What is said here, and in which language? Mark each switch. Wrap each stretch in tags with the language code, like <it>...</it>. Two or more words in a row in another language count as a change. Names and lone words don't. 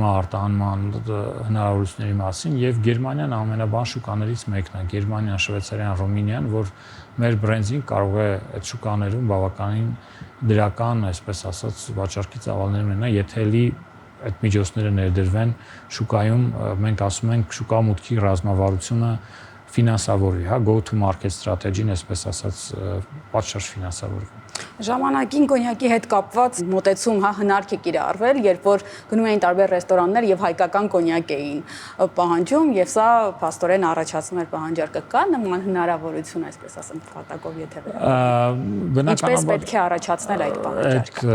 <hy>արտահանման հնարավորությունների մասին եւ Գերմանիան ամենաբան շուկաներից մեկն է, Գերմանիան, Շվեյցարիան, Ռումինիան, որ մեր բրենդին կարող է այդ շուկաներում բավականին դրական, այսպես ասած, վաճառքի ծավալներ ունենալ, եթե էլի այդ միջոցները ներդրվեն շուկայում, մենք ասում ենք շուկա մուտքի ռազմավարությունը ֆինանսավորի,</hy> <en>go to market strategy-</en> <hy>ն, այսպես ասած, պատշաճ ֆինանսավորվում։ Ժամանակին կոնյակի հետ կապված մոտեցում, հնարք է կիրառվել, երբ որ գնում էին տարբեր ռեստորաններ եւ հայկական կոնյակ էին պահանջում, եւ սա փաստորեն առաջացնում էր պահանջարկը։ Կա նման հնարավորություն, այսպես ասեմ, փաթակով եթե վերաբերվում։ Ինչպես պետք է առաջացնել այդ պահանջարկը։</hy>